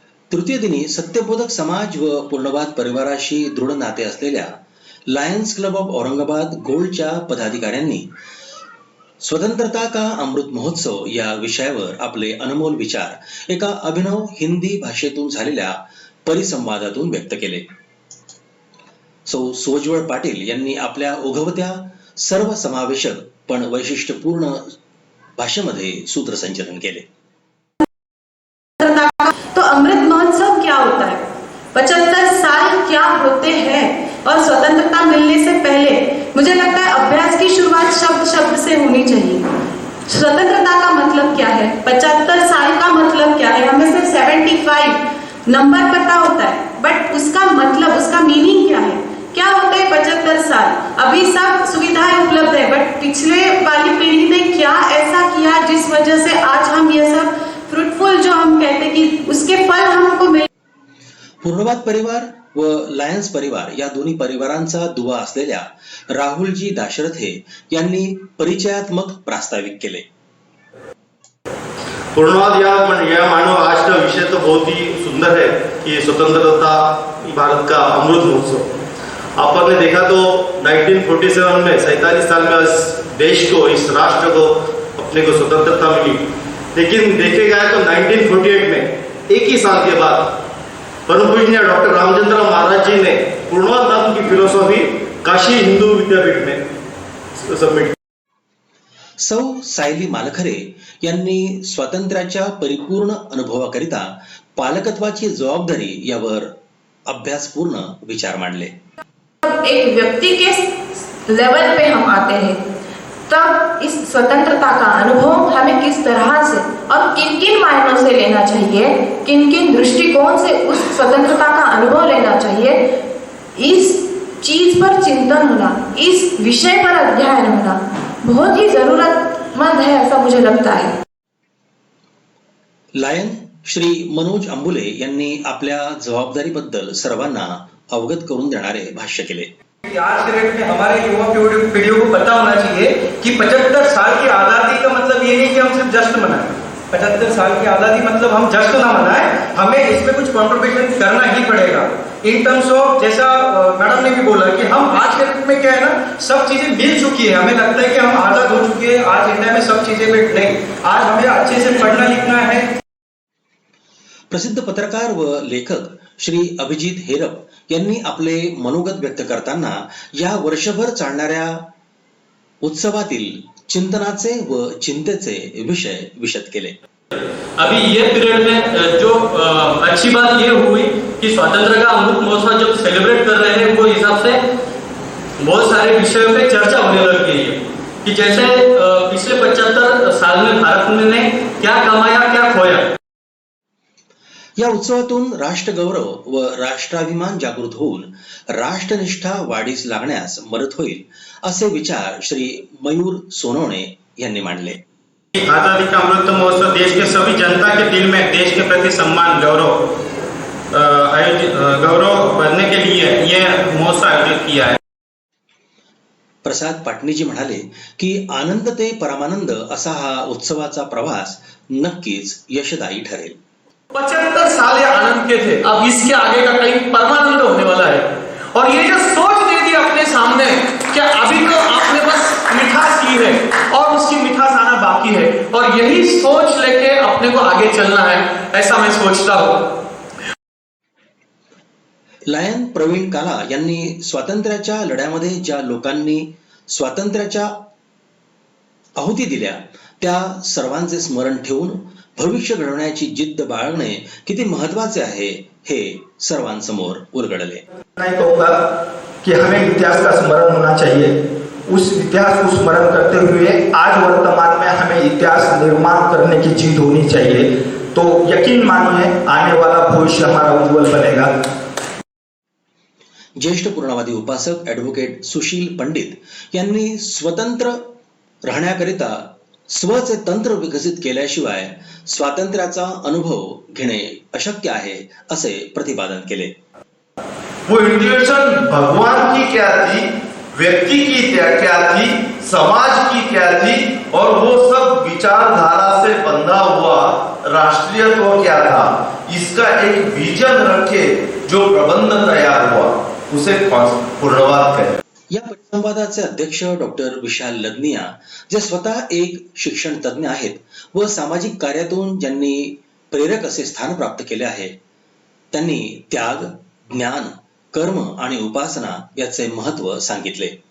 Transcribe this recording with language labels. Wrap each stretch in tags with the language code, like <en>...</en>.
<mr>तृतीय दिनी सत्यबोधक समाज व पूर्णवाद परिवाराशी दृढ नाते असलेल्या लायन्स क्लब ऑफ औरंगाबाद गोल्डच्या पदाधिकाऱ्यांनी स्वतंत्रता का अमृत महोत्सव या विषयावर आपले अनमोल विचार एका अभिनव हिंदी भाषेतून झालेल्या परिसंवादातून व्यक्त केले. सौ सोज्वळ पाटील यांनी आपल्या ओघवत्या सर्वसमावेशक पण वैशिष्ट्यपूर्ण भाषेमध्ये सूत्रसंचलन केले.</mr> <hi>तो अमृत महोत्सव क्या होता है, 75 साल क्या होते हैं, और स्वतंत्रता मिलने से पहले मुझे लगता है अभ्यास की शुरुआत शब्द से होनी चाहिए. स्वतंत्रता का मतलब क्या है, 75 साल का मतलब क्या है. हमें सिर्फ 75 नंबर पता होता है, बट उसका मतलब, उसका मीनिंग क्या है, क्या होता है 75 साल. अभी सब सुविधाएं उपलब्ध है, बट पिछले वाली पीढ़ी ने क्या ऐसा किया जिस वजह से आज हम ये सब फ्रूटफुल जो हम कहते हैं कि उसके फल हमको मिले.</hi> <mr>पूर्णवाद परिवार व लायन्स परिवार या दोन्ही परिवारांचा दुवा असलेल्या राहुलजी दाशरथे यांनी परिचयात्मक प्रास्ताविक केले.</mr> <hi>पूर्णवाद या मानव आज का विषय तो बहुत ही सुंदर है कि स्वतंत्रता भारत का अमृत महोत्सव. आपने देखा तो 1947 में 47 साल में इस देश को, इस राष्ट्र को अपने को स्वतंत्रता मिली. लेकिन देखे गए तो 1948 में एक ही साल के बाद परम पूजनीय डॉक्टर रामचंद्र महाराज जी ने पूर्णवाद नाम की फिलोसॉफी काशी हिंदू विद्यापीठ में सबमिट.</hi> <mr>सौ सायली मालखरे यांनी स्वातंत्र्याच्या परिपूर्ण अनुभवाकरिता पालकत्वाची जबाबदारी यावर अभ्यासपूर्ण विचार मांडले.</mr> <hi>एक व्यक्ति के लेवल पे हम आते हैं तब इस स्वतंत्रता का अनुभव हमें किस तरह से और किन किन मायनों से लेना चाहिए, किन किन दृष्टिकोण से उस स्वतंत्रता का अनुभव लेना चाहिए, इस चीज पर चिंतन होना, इस विषय पर अध्ययन होना बहुत ही जरूरतमंद है, ऐसा मुझे लगता है.</hi> <mr>लायन श्री मनोज अंबुले यांनी आपल्या जबाबदारीबद्दल सर्वांना अवगत करून देणारे भाष्य केले.</mr> <hi>आज के डेट में हमारे युवा पीढ़ियों को पता होना चाहिए कि 75 साल की आज़ादी का मतलब ये नहीं कि हम सिर्फ जश्न मनाएं. 75 साल की आज़ादी मतलब हम जश्न ना मनाएं, हमें इसमें कुछ कॉन्ट्रीब्यूशन करना ही पड़ेगा.</hi> <en>in terms of,</en> <hi>जैसा मैडम ने भी बोला कि हम आज के डेट में क्या है ना, सब चीजें मिल चुकी है. हमें लगता है कि हम आज़ाद हो चुके हैं, आज इंडिया में सब चीजें नहीं. आज हमें अच्छे से पढ़ना लिखना है.</hi> <mr>प्रसिद्ध पत्रकार व लेखक श्री अभिजित हेरप यांनी आपले मनोगत व्यक्त करताना या वर्षभर चालणाऱ्या उत्सवातील चिंतनाचे व चिंतेचे विषय विशद केले.</mr> <hi>अभी ये पीरियड में जो अच्छी बात ये हुई कि स्वतंत्र का अमृत महोत्सव जब सेलिब्रेट कर रहे हैं, वो हिसाब से बहुत सारे विषयों पे चर्चा होने लग गई है कि जैसे पिछले 75 साल में भारत ने क्या कमाया, क्या खोया।</hi> <mr>या उत्सवातून राष्ट्रगौरव व राष्ट्राभिमान जागृत होऊन राष्ट्रनिष्ठा वाढीस लागण्यास मदत होईल असे विचार श्री मयूर सोनवणे यांनी मांडले.</mr> <hi>आजादी का अमृत महोत्सव देश के सभी जनता के दिल में देश के प्रति सम्मान गौरव भरने के लिए यह महोत्सव आयोजित किया है.</hi> <mr>प्रसाद पाटणीजी म्हणाले की आनंद ते परमानंद असा हा उत्सवाचा प्रवास नक्कीच यशदायी ठरेल.</mr> <hi>75 साल ये आनंद के थे, अब इसके आगे का कहीं परमानंद होने वाला है. और ये जो सोच दे दी अपने सामने कि अभी तो आपने बस मिठास की है और उसकी मिठास आना बाकी है, और यही सोच लेके अपने को आगे चलना है, ऐसा मैं सोचता हूं.</hi> <mr>लायन प्रवीण काला यांनी स्वातंत्र्याच्या लढ्यामध्ये ज्या लोकांनी स्वातंत्र्याच्या आहुती दिल्या त्या सर्वांचे स्मरण ठेवून भविष्य घडवण्याची जिद्द बाळगणे किती महत्वाचे आहे हे सर्वांसमोर उलगडले.</mr> <hi>मैं कहूँगा कि हमें इतिहास का स्मरण होना चाहिए. उस इतिहास को स्मरण करते हुए आज वर्तमान में हमें इतिहास निर्माण करने की जिद होनी चाहिए. तो यकीन मानिए आने वाला भविष्य हमारा उज्जवल बनेगा.</hi> <mr>ज्येष्ठ पूर्णवादी उपासक ॲडव्होकेट सुशील पंडित यांनी स्वतंत्र राहण्याकरिता स्वचे तंत्र विकसित केल्याशिवाय स्वातंत्र्याचा अनुभव घेणे अशक्य आहे असे प्रतिपादन केले.</mr> <hi>वो इंडिविजुअल भगवान की क्या थी, व्यक्ति की क्या थी, समाज की क्या थी, और वो सब विचारधारा से बंधा हुआ राष्ट्रीयत्व क्या था, इसका एक विजन रखे जो प्रबंध तैयार हुआ उसे पूर्णवाद कहे.</hi> <mr>या परिसंवादाचे अध्यक्ष डॉक्टर विशाल लग्निया, जे स्वतः एक शिक्षण तज्ञ आहेत व सामाजिक कार्यातून ज्यांनी प्रेरक असे स्थान प्राप्त केले आहे, त्यांनी त्याग, ज्ञान, कर्म आणि उपासना याचे महत्त्व सांगितले.</mr>